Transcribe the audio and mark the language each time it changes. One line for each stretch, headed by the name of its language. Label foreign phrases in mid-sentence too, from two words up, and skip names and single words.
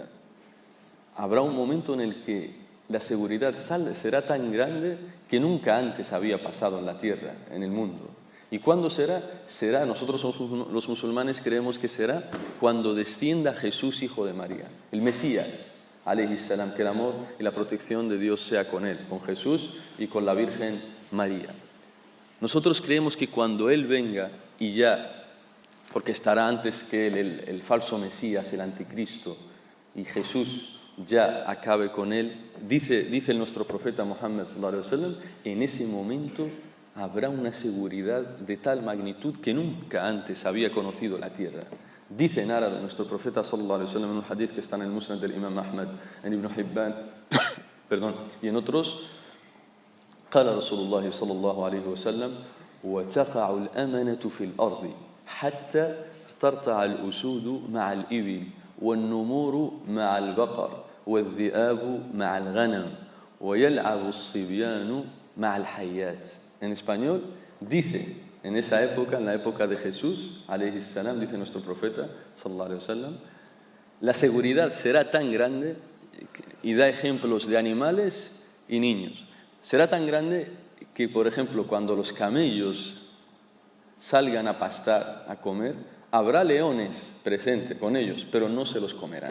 Spanish: Habrá un momento en el que la seguridad será tan grande que nunca antes había pasado en la tierra, en el mundo. ¿Y cuándo será? Nosotros los musulmanes creemos que será cuando descienda Jesús, hijo de María, el Mesías,
Arabic: عليه السلام,
Spanish: que el amor y la protección de Dios sea con él, con Jesús y con la Virgen María. Nosotros creemos que cuando Él venga, y ya, porque estará antes que Él, el falso Mesías, el anticristo, y Jesús ya acabe con él, dice nuestro profeta Muhammad
Arabic: صلى الله عليه وسلم,
Spanish: en ese momento habrá una seguridad de tal magnitud que nunca antes había conocido la tierra. Dice en árabe nuestro profeta
Arabic: صلى الله عليه وسلم
Spanish: en un hadith que está en el Musnad del Imam Ahmad, en Ibn Hibban, y en otros,
Arabic: قال رسول الله صلى الله عليه وسلم وتقع الأمنة في الأرض حتى ترتع الأسود مع الإبل والنمور مع البقر والذئاب مع الغنم ويلعب الصبيان مع الحيات.
Spanish: En español dice, en esa época, en la época de Jesús,
Arabic: عليه السلام,
Spanish: dice nuestro profeta,
Arabic: صلى الله عليه وسلم,
Spanish: La seguridad será tan grande, y da ejemplos de animales y niños. Será tan grande que, por ejemplo, cuando los camellos salgan a pastar, a comer, habrá leones presentes con ellos, pero no se los comerán.